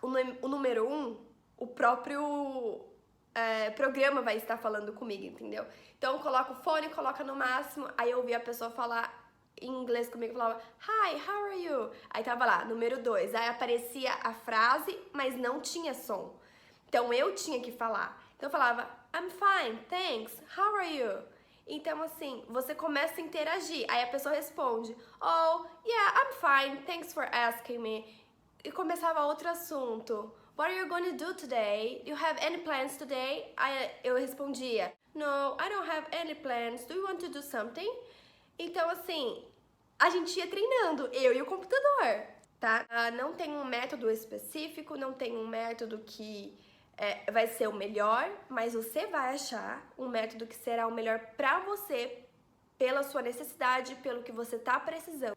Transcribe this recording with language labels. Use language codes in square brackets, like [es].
[pt] O número 1, o próprio programa vai estar falando comigo, entendeu? Então eu coloco o fone, coloca no máximo, aí eu ouvi a pessoa falar em inglês comigo, falava, [en] hi, how are you? [pt] Aí tava lá, número 2. Aí aparecia a frase, mas não tinha som. Então eu tinha que falar. Então eu falava, [en] I'm fine, thanks, how are you? [pt] Então, assim, você começa a interagir. Aí a pessoa responde, [en] oh, yeah, I'm fine, thanks for asking me. [pt] E começava outro assunto. [en] What are you going to do today? Do you have any plans today? [pt] Aí eu respondia, [en] no, I don't have any plans. Do you want to do something? [pt] Então, assim, a gente ia treinando, eu e o computador, tá? Não tem um método específico, não tem um método que vai ser o melhor, mas você vai achar um método que será o melhor pra você, pela sua necessidade, pelo que você tá precisando.